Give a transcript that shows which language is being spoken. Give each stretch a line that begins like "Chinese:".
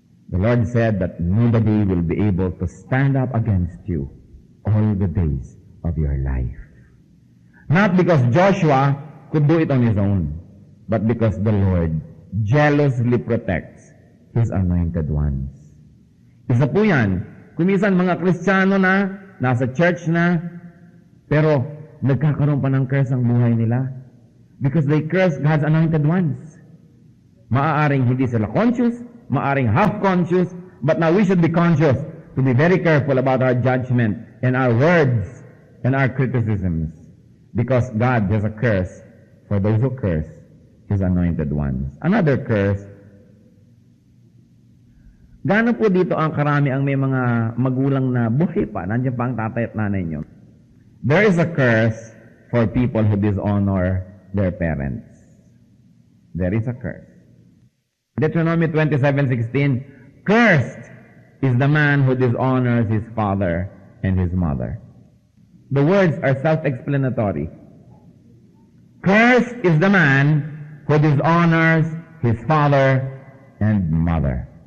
English: The Lord said that nobody will be able to stand up against you all the days of your life. Not because Joshua could do it on his own, but because the Lord jealously protects his anointed ones.
Filipino: Isa po yan. Kumisan mga Kristiyano na, nasa church na, pero nagkakaroon pa ng curse ang buhay nila.
English: Because they curse God's anointed ones.
Filipino: Maaaring hindi sila conscious, maaaring half-conscious,
English: but now we should be conscious to be very careful about our judgment and our words and our criticisms. Because God has a curse for those who curse his anointed ones. Another curse.
Filipino: Gaano po dito ang karami ang may mga magulang na buhay pa, nandiyan pa ang tatay at nanay nyo?
English: There is a curse for people who dishonor their parents. There is a curse. Deuteronomy 27:16, cursed is the man who dishonors his father and his mother. The words are self-explanatory. Cursed is the man who dishonors his father and mother.